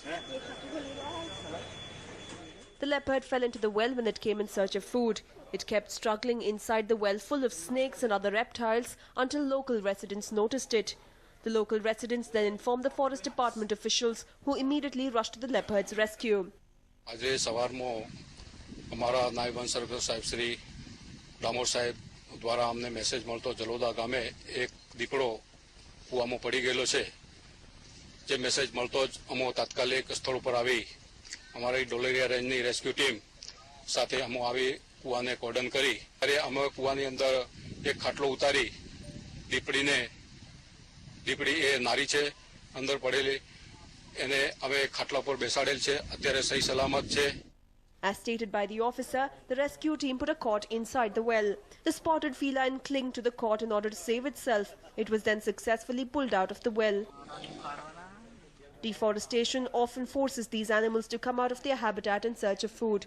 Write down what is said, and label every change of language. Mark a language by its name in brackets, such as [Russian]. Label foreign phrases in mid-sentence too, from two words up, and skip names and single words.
[English] The leopard fell into the well when it came in search of food. It kept struggling inside the well full of snakes and other reptiles until local residents noticed it. The local residents then informed the forest department officials, who immediately rushed to the leopard's rescue. [Gujarati] હમારા નાયબ વન સર્વેસર સાહેબ શ્રી ડામોર સાહેબ દ્વારા હમને મેસેજ મળતો જલોદા ગામે એક દીપડો કુવામાં પડી ગેલો છે. જે મેસેજ મળતો જ અમો તાત્કાલિક સ્થળ પર આવી અમારી ડોલેરિયા રેન્જની રેસ્ક્યુ ટીમ સાથે અમો આવી કુવાને કોર્ડન કરી અરે અમે કુવાની અંદર એક ખાટલો ઉતારી દીપડી એ નારી છે અંદર પડેલી એને અમે ખાટલા પર બેસાડેલ છે. અત્યારે સહી સલામત છે. [English] As stated by the officer, the rescue team put a cot inside the well. The spotted feline clung to the cot in order to save itself. It was then successfully pulled out of the well. Deforestation often forces these animals to come out of their habitat in search of food.